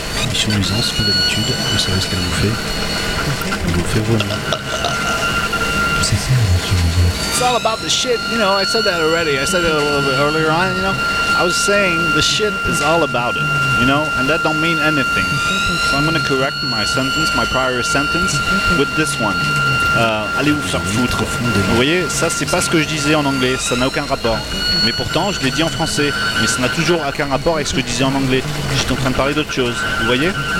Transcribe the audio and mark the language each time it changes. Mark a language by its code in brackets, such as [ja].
[fr] Mission nuisance, comme d'habitude, vous savez ce qu'elle vous fait. Elle vous fait vraiment. C'est ça, la mission nuisance. [en] It's all about the shit, you know, I said that already. I said it a little bit earlier on, you know. I was saying the shit is all about it, you know, and that don't mean anything. So I'm gonna correct my sentence, my prior sentence, with this one. [fr] Allez vous faire foutre. Vous voyez, ça c'est pas ce que je disais en anglais, ça n'a aucun rapport. Mais pourtant, je l'ai dit en français, mais ça n'a toujours aucun rapport avec ce que je disais en anglais. J'étais en train de parler d'autre chose, vous voyez?